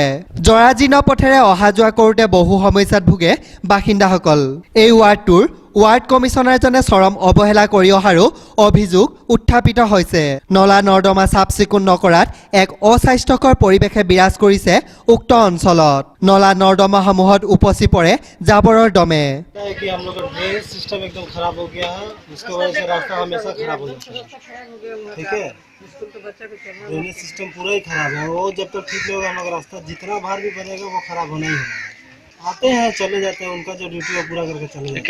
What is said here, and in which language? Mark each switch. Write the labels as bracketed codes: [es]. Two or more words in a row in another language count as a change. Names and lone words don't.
[as] জৰাজীৰ্ণ পথেৰে অহা যোৱা কৰোঁতে বহু সমস্যাত ভুগে বাসিন্দাসকল। এই ৱাৰ্ডটোৰ [en] ward commissionerজনে [as] চৰম অৱহেলা কৰি অহাৰো অভিযোগ উত্থাপিত হৈছে। নলা নৰ্দমা চাফ চিকুণ নকৰাত এক অস্বাস্থ্যকৰ পৰিৱেশে বিৰাজ কৰিছে উক্ত অঞ্চলত। নলা নৰ্দমাসমূহত উপচি পৰে জাবৰৰ দমে। [hi] कि हम लोग का [en] drainage system [hi] एकदम खराब हो गया है, उसकी वजह से रास्ता हमेशा खराब हो जाता है। ठीक है, [en] drainage system [hi] पूरा ही खराब है। वो जब तक ठीक नहीं होगा हम लोग रास्ता जितना बार भी बनेगा वो खराब होना ही होगा। आते हैं चले जाते हैं, उनका जो ड्यूटी है पूरा करके चले जाते हैं।